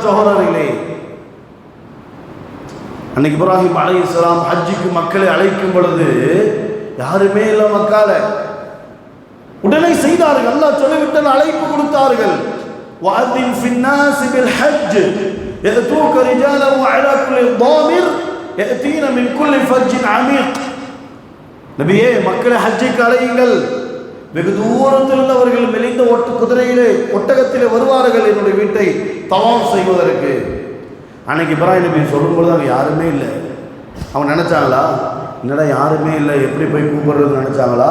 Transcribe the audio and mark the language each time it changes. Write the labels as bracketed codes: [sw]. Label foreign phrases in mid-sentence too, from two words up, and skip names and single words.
[ta] சகோதரர்களே, அன்னைக்கு இப்ராஹிம் அலைஹிஸ்ஸலாம் ஹஜ்ஜுக்கு மக்களை அழைக்கும் பொழுது யாருமே இல்லை மக்கால, உடனே செய்தார்கள். அல்லாஹ் சொல்லிவிட்டு அழைப்பு கொடுத்தார்கள். [ar] وأذن في الناس بالحج يأتوك رجالا وعلى كل ضامر يأتين من كل فج عميق. [ta] நபியே, மக்களை ஹஜ்ஜுக்கு அழையுங்கள். வெகு தூரத்தில் அவர்கள் மெலிந்த குதிரையிலே ஒட்டகத்திலே வருவார்கள் என்னுடைய வீட்டை தவாஃப் செய்வதற்கு. அன்னைக்கு இப்ராஹிம் நபி சொல்லும்போது அங்கே யாருமே இல்லை. அவங்க நினைச்சாங்களா, என்னடா யாருமே இல்லை, எப்படி போய் கூப்பிடுறது நினைச்சாங்களா?